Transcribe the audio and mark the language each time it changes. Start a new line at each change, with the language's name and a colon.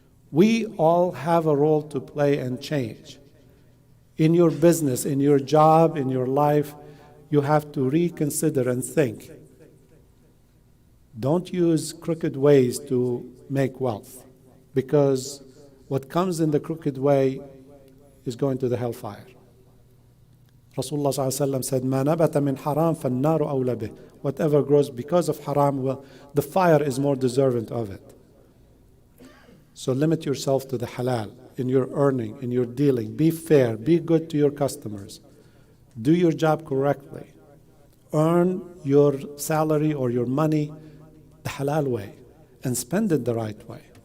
English: We all have a role to play and change. In your business, in your job, in your life, you have to reconsider and think. Don't use crooked ways to make wealth, because what comes in the crooked way is going to the hellfire. Rasulullah ﷺ said,
Arabic: مَا نَبَتَ مِنْ حَرَامٍ فَالنَّارُ أَوْلَى بِهِ.
English: Whatever grows because of haram, well, the fire is more deserving of it. So limit yourself to the halal in your earning, in your dealing. Be fair, be good to your customers. Do your job correctly. Earn your salary or your money the halal way and spend it the right way.